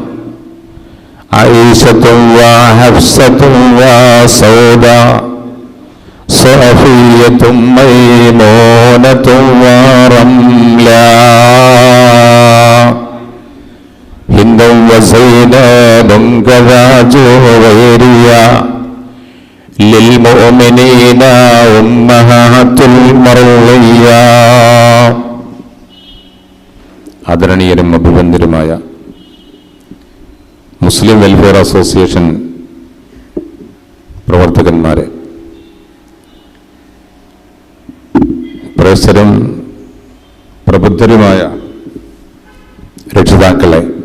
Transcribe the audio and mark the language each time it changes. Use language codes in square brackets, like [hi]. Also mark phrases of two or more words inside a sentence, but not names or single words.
[ar] عائشة وحفصة وسودا صفية ميمونة ورملا هند وزينب كذا جويريا للمؤمنين أمهات المرضية. [ml] ആദരണീയരും അഭിവന്ദരുമായ മുസ്ലിം വെൽഫെയർ അസോസിയേഷൻ പ്രവർത്തകന്മാരെ, പ്രേക്ഷകരും പ്രബുദ്ധരുമായ രക്ഷിതാക്കളെ,